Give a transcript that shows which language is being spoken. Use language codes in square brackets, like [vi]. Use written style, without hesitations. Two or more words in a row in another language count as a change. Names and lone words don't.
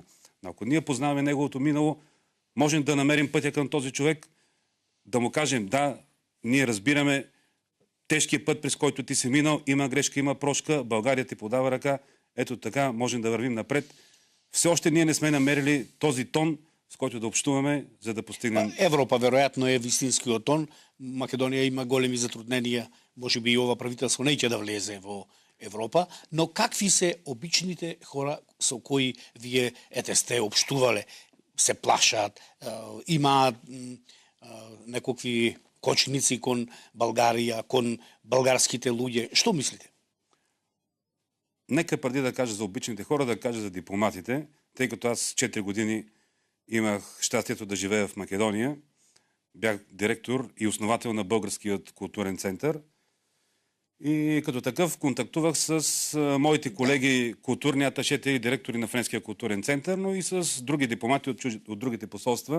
[bg] Но ако ние познаваме неговото минало, можем да намерим пътя към този човек, да му кажем: да, ние разбираме тежкият път, през който ти си минал, има грешка, има прошка, България ти подава ръка, ето така можем да вървим напред. Все още ние не сме намерили този тон, с който да общуваме, за да постигнем... Европа, вероятно, [mk] е вистинскиот тон. Македонија има големи затрудненија, може би и ова правителство неќе да влезе во Европа, но какви се обичните хора со кои вие сте общувале? Се плашаат, имаат некакви кочници кон Българија, кон българските луѓе. Што мислите? [bg] Нека преди да кажа за обичните хора, да кажа за дипломатите, тъй като аз 4 години имах щастието да живея в Македония. Бях директор и основател на Българският културен център. И като такъв контактувах с моите колеги, културни аташети и директори на Френския културен център, но и с други дипломати от другите посолства.